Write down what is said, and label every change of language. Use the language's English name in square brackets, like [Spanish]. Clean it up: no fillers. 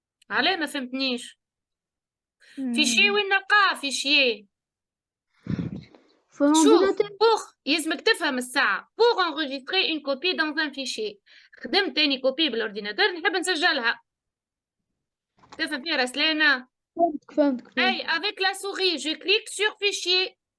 [Arabic] علاه ما فهمتنيش؟ fichier وين نلقاه fichier؟ في شوف [French] l'ordinateur. pour [Arabic] يلزمك تفهم الساعة [French] pour enregistrer une copie dans un fichier. [Arabic] خدمت تاني كوبي بالأورديناتور نحب نسجلها. تفهم فيها رسلانة؟ فهمتك. [French] أي avec la souris je clique sur fichier.